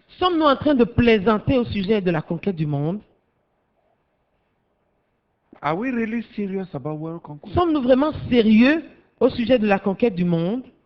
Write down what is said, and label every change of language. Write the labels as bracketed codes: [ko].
[fr] Sommes-nous en train de plaisanter au sujet de la conquête du monde? [en] Are we really serious about world conquest? [fr] Sommes-nous vraiment sérieux au sujet de la conquête du monde?